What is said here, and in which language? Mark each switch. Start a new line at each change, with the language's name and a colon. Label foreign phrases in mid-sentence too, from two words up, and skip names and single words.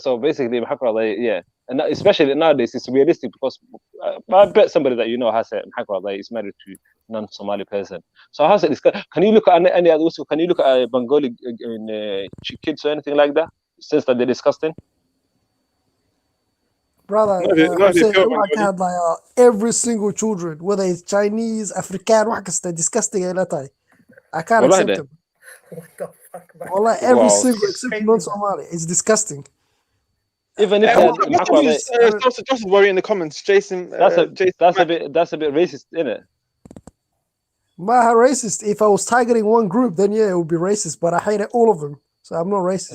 English: So basically, yeah, and especially nowadays, it's realistic because I bet somebody that you know has a is married to non-Somali person. So how's it? Can you look at any other? Also, can you look at Bengali kids or anything like that? Since that they're disgusting. Brother, No, if I'm they saying feel
Somali: waxaa ka
English: Bengali. hadlaya every single children, whether it's Chinese, African,
Somali: wax kasta, disgusting ay la tahay.
English: I can't Wallahi accept de. them. What the fuck, man? Wallah, every Wow. single except Crazy, non-Somali. It's disgusting. Even if I'm they're not- Just worry in the comments, Jason. that's a Jason. bit racist, isn't it?
Somali: Maha racist.
English: If I was targeting one group, then yeah, it would be racist. But I hate all of them, so I'm not racist.